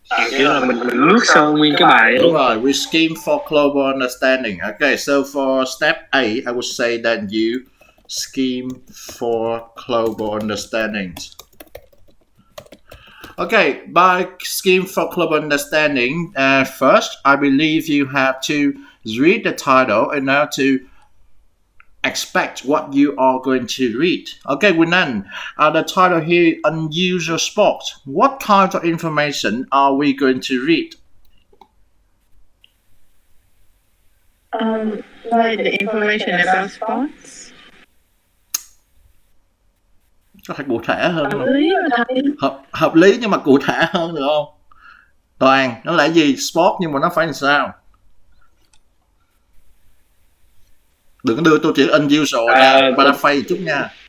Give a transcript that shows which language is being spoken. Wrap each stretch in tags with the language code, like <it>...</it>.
<vi>Kiểu là mình lướt sơ nguyên cái bài. Đúng rồi,</vi> <en>we skim for global understanding. Okay, so for step A, I would say that you skim for global understanding. Okay, by skim for global understanding, first, I believe you have to read the title in order to expect what you are going to read. Okay, Winan, the title here, unusual sport. What kind of information are we going to read? Like the information about sports.</en> <vi>Có thể cụ thể hơn không? Hợp lý nhưng mà cụ thể hơn được không? Toàn, nó là gì? Sport nhưng mà nó phải làm sao? Đừng có đưa tôi chữ unusual ra, paraphrase chút nha.</vi>